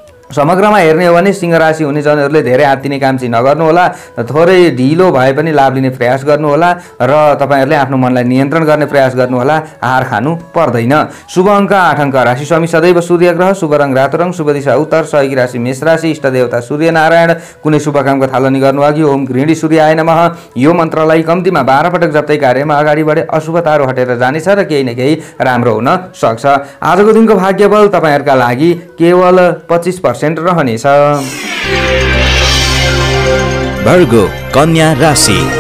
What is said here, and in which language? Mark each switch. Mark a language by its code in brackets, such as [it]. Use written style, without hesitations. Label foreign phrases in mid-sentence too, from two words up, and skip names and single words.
[ne] समग्रमा हेर्ने हो भने सिंह राशि हुने जनहरूले धेरै आत्तिने काम चाहिँ नगर्नुहोला, थोरै ढिलो भए पनि लाभ लिने प्रयास गर्नुहोला र तपाईँहरूले आफ्नो मनलाई नियन्त्रण गर्ने प्रयास गर्नुहोला, हार खानु पर्दैन। शुभ अङ्क 8 अङ्क। राशि स्वामी सदैव सूर्य ग्रह, शुभ रङ रातो रङ, शुभ दिशा उत्तर, सहयोगी राशि मेष राशि, इष्ट देवता सूर्य नारायण। कुनै शुभ कामको थालनी गर्नु अघि [sa] ओम गृहिणी सूर्याय नमः [ne] यो मन्त्रलाई कम्तीमा 12 पटक जप्दै कार्यमा अगाडि बढे अशुभताहरू हटेर जानेछ र केही न केही राम्रो हुन सक्छ। आजको दिनको भाग्यबल तपाईँहरूका लागि केवल 25% रहनेछ। भर्गो कन्या राशि।